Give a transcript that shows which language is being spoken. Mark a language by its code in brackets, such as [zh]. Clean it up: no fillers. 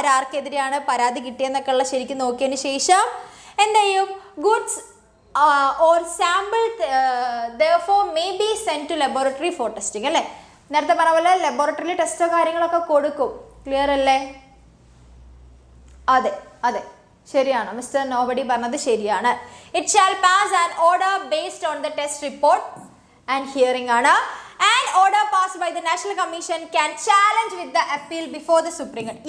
[ml] ആർക്കെതിരെയാണ് പരാതി കിട്ടിയെന്നൊക്കെ ഉള്ള ശരിക്കും നോക്കിയതിന് ശേഷം എന്ത് ചെയ്യും? [en] Goods or sample therefore may be sent to laboratory for testing അല്ലേ. [ml] നേരത്തെ പറഞ്ഞ പോലെ ലബോറട്ടറിയിൽ ടെസ്റ്റോ കാര്യങ്ങളൊക്കെ കൊടുക്കും. ക്ലിയർ അല്ലേ? അതെ അതെ ശരിയാണ്, മിസ്റ്റർ നോബഡി പറഞ്ഞത് ശരിയാണ്. [en] It shall pass an order based on the test report and hearing ആണ്. And order passed by the national commission can challenge with the appeal before the Supreme Court.